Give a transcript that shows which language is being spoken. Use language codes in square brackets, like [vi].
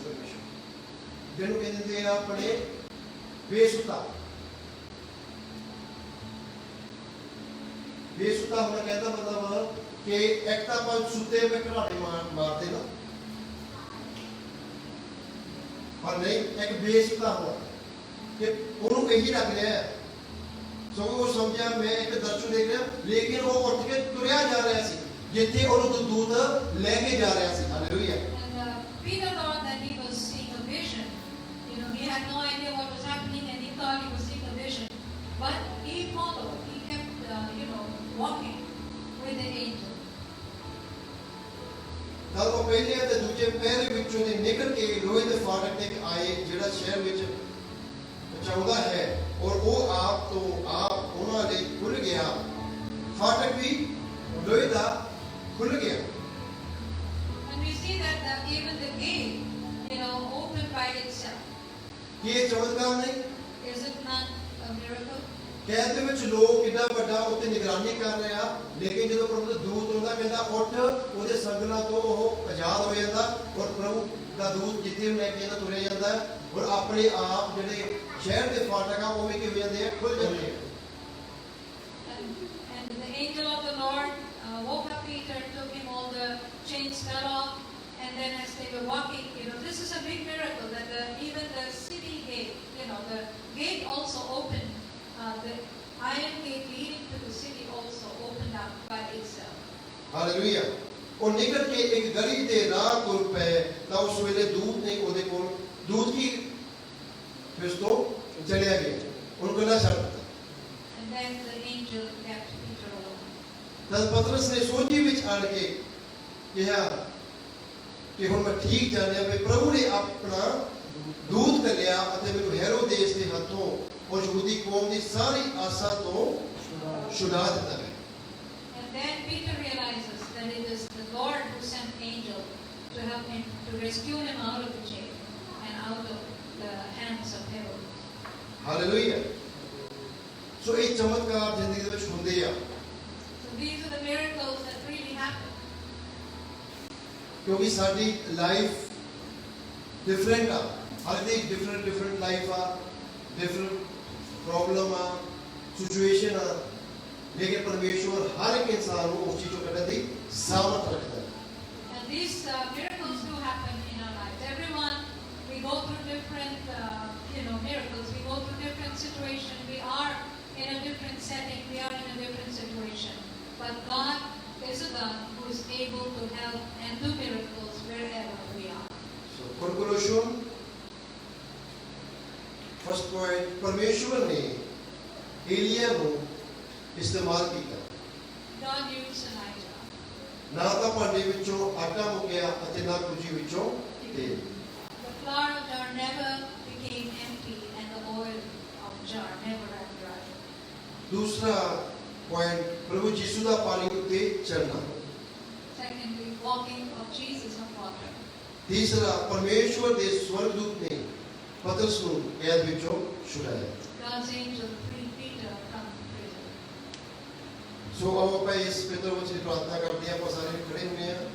[pa] ਪਰਮੇਸ਼ਵਰ ਜਿਹਨੂੰ ਕਹਿੰਦੇ ਆ ਆਪਣੇ ਬੇਸੁੱਤਾ ਹੋਣਾ, ਕਹਿੰਦਾ ਮਤਲਬ ਕਿ ਇੱਕ ਤਾਂ ਆਪਾਂ ਸੁੱਤੇ ਪਏ ਘਰਾੜੇ ਮਾਰਦੇ ਨਾ, ਪਰ ਨਹੀਂ, ਇੱਕ ਬੇਸੁੱਤਾ ਹੋਣਾ ਕਿ ਉਹਨੂੰ ਇਹੀ ਲੱਗ ਰਿਹਾ। ਸੋ ਉਹ ਸਮਝਿਆ ਮੈਂ ਇੱਕ ਦਰਸ਼ਨ ਦੇਖ ਰਿਹਾ, ਲੇਕਿਨ ਉਹ ਉੱਠ ਕੇ ਤੁਰਿਆ ਜਾ ਰਿਹਾ ਸੀ ਜਿੱਥੇ ਉਹਨੂੰ ਦੂਤ ਲੈ ਕੇ ਜਾ ਰਿਹਾ ਸੀ। Hallelujah. [en] And Peter thought that he was seeing a vision. He had no idea what was happening, and he thought he was seeing a vision. But he followed. He kept, walking with the angel. [pa] ਤਾਂ ਉਹ ਪਹਿਲੇ ਅਤੇ ਦੂਜੇ ਪਹਿਰੇ ਵਿੱਚੋਂ ਦੀ ਨਿਕਲ ਕੇ ਲੋਹੇ ਦੇ ਫਾਟਕ ਤੇ ਆਏ, ਜਿਹੜਾ ਸ਼ਹਿਰ ਵਿੱਚ ਪਹੁੰਚਾਉਂਦਾ ਹੈ, ਔਰ ਉਹ ਆਪ ਤੋਂ ਆਪ ਉਹਨਾਂ ਲਈ ਖੁੱਲ ਗਿਆ। ਫਾਟਕ ਵੀ ਲੋਹੇ ਦਾ ਖੁੱਲ ਗਿਆ। [en] And we see that even the gate, opened by itself. [pa] ਕੀ ਇਹ ਚਮਤਕਾਰ ਨਹੀਂ? [en] Is it not a miracle? [pa] ਕੈਦ ਦੇ ਵਿੱਚ ਲੋਕ ਕਿੰਨਾ ਵੱਡਾ ਉੱਤੇ ਨਿਗਰਾਨੀ ਕਰ ਰਹੇ ਆ, ਲੇਕਿਨ ਜਦੋਂ ਪ੍ਰਭੂ ਦਾ ਦੂਤ ਆਉਂਦਾ, ਕਹਿੰਦਾ ਉੱਠ, ਉਹਦੇ ਸੰਗਲਾਂ ਤੋਂ ਉਹ ਆਜ਼ਾਦ ਹੋ ਜਾਂਦਾ, ਔਰ ਪ੍ਰਭੂ ਦਾ ਦੂਤ ਜਿੱਥੇ ਉਹਨੇ ਕਹਿੰਦਾ ਤੁਰਿਆ ਜਾਂਦਾ, ਔਰ ਆਪਣੇ ਆਪ ਜਿਹੜੇ ਸ਼ਹਿਰ ਦੇ ਫਾਟਕ ਆ ਉਹ ਵੀ ਕੀ ਹੋ ਜਾਂਦੇ ਆ, ਖੁੱਲ ਜਾਂਦੇ ਆ। [en] And the angel of the Lord woke up Peter, took him, all the chains fell off, and then as they were walking, this is a big miracle that even the city gate, the gate also opened, the iron gate leading to the city also opened up by itself. [pa] Hallelujah. ਉਹ ਨਿਕਲ ਕੇ ਇੱਕ ਗਲੀ ਦੇ ਰਾਹ ਤੁਰ ਪਏ ਤਾਂ ਉਸ ਵੇਲੇ ਦੂਤ ਨੇ ਉਹਦੇ ਕੋਲ, ਦੂਤ ਕੀ ਫਿਰ ਤੋਂ ਚਲਿਆ ਗਿਆ, ਉਹਨੂੰ ਕਹਿੰਦਾ ਛੱਡ ਦਿੱਤਾ। [en] And then the angel left Peter alone. [pa] ਤਦ ਪਤਰਸ ਨੇ ਸੋਝੀ ਵਿੱਚ ਆਣ ਕੇ ਕਿਹਾ ਕਿ ਹੁਣ ਮੈਂ ਠੀਕ ਜਾਣਿਆ ਵੀ ਪ੍ਰਭੂ ਨੇ ਆਪਣਾ ਦੂਤ ਘੱਲਿਆ ਅਤੇ ਮੈਨੂੰ ਹੈਰੋਦੇਸ ਦੇ ਹੱਥੋਂ ਔਰ ਯਹੂਦੀ ਕੌਮ ਦੀ ਸਾਰੀ ਆਸਾ ਤੋਂ ਛੁਡਾ ਦਿੱਤਾ ਹੈ। [en] And then Peter realizes that it is the Lord who sent angel to help him, to rescue him out of the jail and out of the hands of Herod. [pa] Hallelujah. ਸੋ ਇਹ ਚਮਤਕਾਰ ਜ਼ਿੰਦਗੀ ਦੇ ਵਿੱਚ ਹੁੰਦੇ ਆ, [en] So these are the miracles that really happen. [pa] ਕਿਉਂਕਿ ਸਾਡੀ life different ਆ, ਹਰ ਦੀ ਡਿਫਰੈਂਟ ਲਾਈਫ ਆ, ਡਿਫਰੈਂਟ ਪ੍ਰੋਬਲਮ ਆ, ਸਿਚੁਏਸ਼ਨ ਆ, ਲੇਕਿਨ ਪਰਮੇਸ਼ਵਰ ਹਰ ਇੱਕ ਇਨਸਾਨ ਨੂੰ ਉਸ ਚੀਜ਼ ਤੋਂ ਕੱਢਣ ਦੀ ਸਾਮਰਥ ਰੱਖਦਾ ਹੈ। [en] And these miracles do happen in our lives. Everyone, we go through different, miracles. We go through different situations. We are in a different setting. We are in a different situation. But God is a God who is able to help and do miracles wherever we are. So conclusion, first point, [pa] ਪਰਮੇਸ਼ਵਰ ਨੇ ਏਲੀਆ ਨੂੰ ਇਸਤੇਮਾਲ ਕੀਤਾ। [en] God used Elijah. [pa] ਨਾ ਤਾਂ ਭਾਂਡੇ ਵਿੱਚੋਂ ਆਟਾ ਮੁੱਕਿਆ ਅਤੇ ਨਾ ਕੁਜੀ ਵਿੱਚੋਂ ਤੇਲ। [en] The flour of jar never became empty, and the oil of jar never ran dry. [pa] ਦੂਸਰਾ ਪੁਆਇੰਟ, ਪ੍ਰਭੂ ਯਿਸੂ ਦਾ ਪਾਣੀ ਉੱਤੇ ਚੱਲਣਾ। [en] Secondly, walking of Jesus on water. [pa] ਤੀਸਰਾ, ਪਰਮੇਸ਼ਵਰ ਦੇ ਸਵਰਗਦੂਤ ਨੇ ਪਤਰਸ ਨੂੰ ਕੈਦ ਵਿੱਚੋਂ ਛੁਡਾਇਆ। [en] God's angel freed Peter from prison. [pa] ਸੋ ਆਓ ਆਪਾਂ ਇਸ ਪਿਤਰ ਵਚਨ ਦੀ ਪ੍ਰਾਰਥਨਾ ਕਰਦੇ ਹਾਂ, ਆਪਾਂ ਸਾਰੇ ਖੜੇ ਹੋਏ ਹਾਂ।